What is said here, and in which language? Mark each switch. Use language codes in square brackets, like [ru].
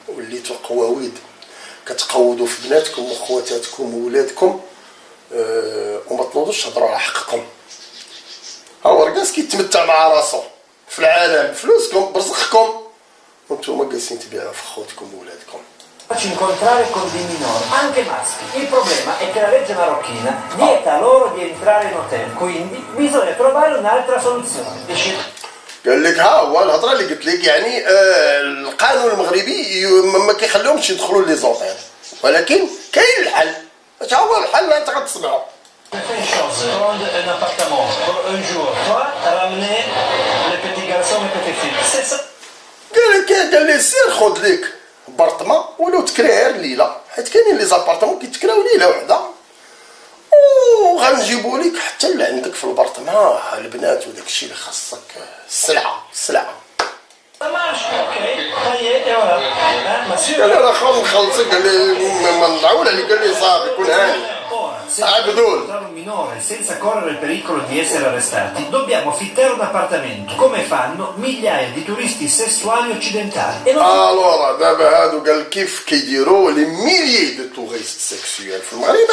[ar] وليتوا قواويد كتقودوا في بناتكم وخواتاتكم وولادكم وما تنوضوش تهضروا على حقكم. ها هو رقاص كيتمتع مع راسو في العالم فلوسكم برزقكم وانتم جالسين تبيعوا في خوتكم وولادكم. [it] Facci incontrare con dei minori, anche maschi. Il problema è che la legge marocchina vieta loro di entrare in hotel, quindi bisogna trovare un'altra soluzione. [ar] قال لك ها هو الهضره اللي قلت لك، يعني القانون المغربي ما كيخليهمش يدخلوا لي زوطيل، ولكن كاين الحل. اش هو الحل؟ انت غتسمعوا. [fr] Une chose, prendre un appartement pour un jour, toi, ramener les petits garçons et petites filles. C'est ça. [ar] قال لي سير خذ ليك بارطمان ولو تكري غير ليله، حيت كاينين لي زابارتمون كيتكراو ليله وحده وغنجيبوا لك حتى اللي عندك في البارطمان البنات وداك الشيء اللي خاصك. السلعه [fr] Ça marche, ok. Ça y est, et voilà. Hein, monsieur. [ar] قال لي راه خا نخلصك. قال لي ما نعول عليك. قال لي صافي كون هاني. [it] se Abdul. vogliamo incontrare un minore senza correre il pericolo di essere arrestati, dobbiamo affittare un appartamento, come fanno migliaia di turisti sessuali occidentali. E non [ar] الوغ دابا هادو قال كيف كيديروا [fr] لي ميليي دو توريست سيكسيوال [ar] في المغرب.